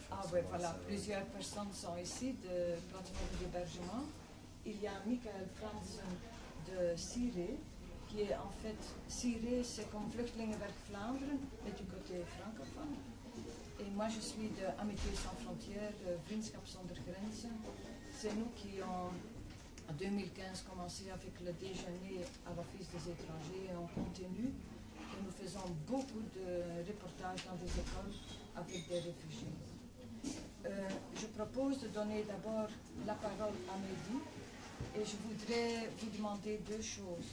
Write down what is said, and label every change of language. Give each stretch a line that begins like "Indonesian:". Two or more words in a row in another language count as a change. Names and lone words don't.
French: ouais, voilà, plusieurs personnes sont ici de plateforme d'hébergement. Il y a Michael Franzen de Ciré, qui est en fait, Ciré c'est comme Vluchtelingenwerk Vlaanderen, mais du côté francophone. Et moi je suis de Amitié sans frontières,
Dutch: Vriendschap zonder grenzen.
French: C'est nous qui ont en 2015 commencé avec le déjeuner à l'Office des étrangers et on continue. Et nous faisons beaucoup de reportages dans des écoles avec des réfugiés. Je propose de donner d'abord la parole à Mehdi et je voudrais vous demander deux choses.